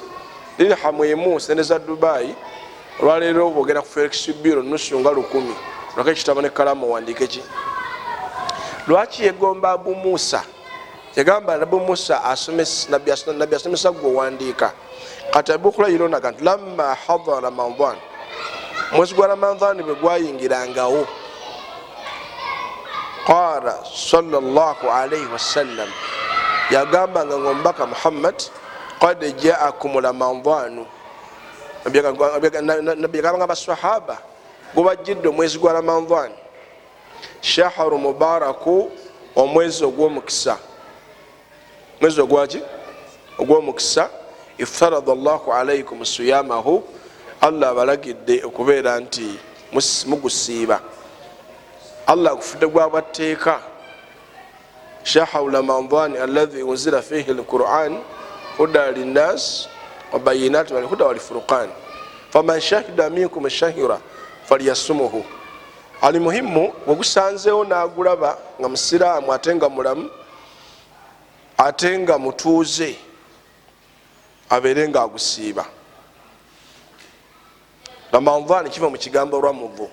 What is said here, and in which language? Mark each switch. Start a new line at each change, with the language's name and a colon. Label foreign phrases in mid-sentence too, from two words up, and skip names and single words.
Ganda: Dirhamu emu sente za Dubai olwaleero bwogera ku Felix Biro nusu nga 1000 lwaki ekitabo ne kalamu wandike ki. Lwaki yegomba Abu Musa? Yagamba Abu Musa nabbi asomesa gwe owandiika. Kati Abu Hurayra onaga nti
Arabic: لما حضر رمضان,
Ganda: mwezi gwa Ramadhan bwe gwayingirangawo,
Arabic: قال صلى الله عليه وسلم,
Ganda: yagamba nga omubaka Muhammad
Arabic: قد جاءكم رمضان.
Ganda: Nabbi yagamba abasahaba gubajjidde omwezi gwa Ramadhan,
Arabic: شهر مبارك,
Ganda: omwezi ogw'omukisa. Mwezi ogwaki? ogw'omukisa
Arabic: افترض الله عليكم صيامه
Ganda: Allah abalagidde okubeera nti mugusiiba. Allah agufudde gwabwateeka
Arabic: شهر رمضان الذي أنزل فيه القرآن هدى للناس وبينات والهدى والفرقان فمن شهد منكم الشهر فليصمه.
Ganda: Ali muhimu ogusanzeewo n'agulaba nga musiraamu ate nga mulamu ate nga mutuuze abeere nga agusiiba. Ramadan kiva mu kigambo ramudhu.